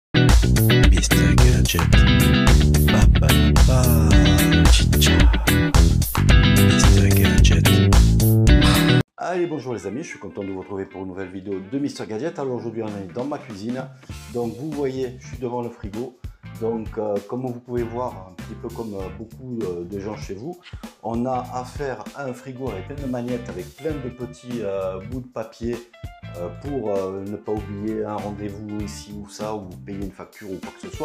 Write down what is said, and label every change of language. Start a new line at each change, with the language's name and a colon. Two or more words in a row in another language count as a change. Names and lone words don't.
French: Mr Gadget. Ba ba ba. Chicha. Mr Gadget. Allez, bonjour les amis, je suis content de vous retrouver pour une nouvelle vidéo de Mr Gadget. Alors aujourd'hui on est dans ma cuisine, donc vous voyez je suis devant le frigo. Donc comme vous pouvez voir, un petit peu comme beaucoup de gens chez vous, on a affaire à un frigo avec plein de magnettes, avec plein de petits bouts de papier pour ne pas oublier un rendez-vous ici ou ça, ou payer une facture ou quoi que ce soit.